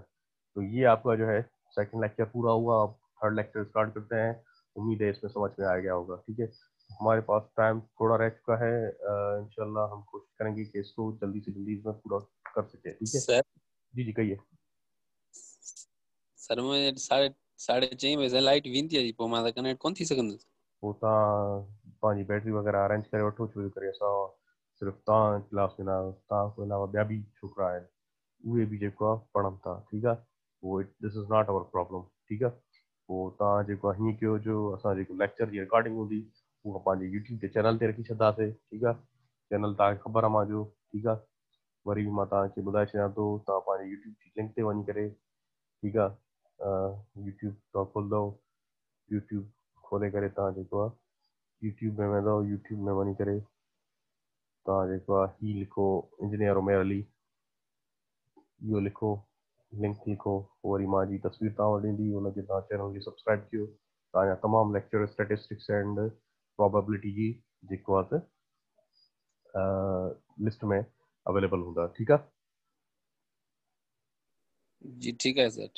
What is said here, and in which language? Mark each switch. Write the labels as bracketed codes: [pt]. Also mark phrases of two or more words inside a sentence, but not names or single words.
[ur] تو یہ آپکا جو ہے [en] second lecture [ur] پورا ہوا۔ اب [en] third lecture start [ur] کرتے ہیں. امید ہے اسمیں سمجھ میں آ گیا ہوگا۔ ٹھیک ہے، ہمارے پاس ٹائم تھوڑا رہ چکا ہے. انشاءاللہ ہم کوشش کریں گے کہ اسکو جلدی سے جلدی اسمیں پورا کر سکے. ٹھیک ہے सर, جی جی کہیے. سر مجھے ساڑھے 6 بجے لائٹ ویندی ہے, [sd] पोइ मां त कनेक्ट कोन थी सघंदुसि। पोइ तव्हां पंहिंजी बैटरी वग़ैरह अरेंज करे वठो, छो करे असां सिर्फ़ु तव्हां क्लास में न आहियो, तव्हां खां अलावा ॿिया बि छोकिरा आहिनि, उहे बि जेको आहे पढ़नि था। ठीकु आहे, पोइ [en] this is not our problem. [sd] ठीकु आहे, पोइ तव्हां जेको आहे हीअं कयो, जो असां जेको लेक्चर जी रिकॉर्डिंग हूंदी उहा पंहिंजे यूट्यूब जे चैनल ते रखी छॾंदासीं। ठीकु आहे, चैनल तव्हांखे ख़बर आहे मुंहिंजो। ठीकु आहे, वरी बि मां तव्हांखे ॿुधाए छॾियां थो, तव्हां पंहिंजे यूट्यूब जी लिंक ते वञी करे, ठीकु आहे, यूट्यूब तव्हां खोलंदव। यूट्यूब खोले करे तव्हां जेको आहे यूट्यूब में वेंदव। यूट्यूब में वञी करे तव्हां जेको आहे हीअ लिखो, इंजीनियर उमेर अली, इहो लिखो, लिंक लिखो। पोइ वरी मुंहिंजी तस्वीर तव्हां वटि ईंदी, हुनखे तव्हां चैनल खे सब्सक्राइब कयो। तव्हांजा तमामु लेक्चर [en] statistics and probability [sd] जी जेको आहे लिस्ट में अवेलेबल हूंदा। ठीकु आहे, [ur] جی ٹھیک ہے سر.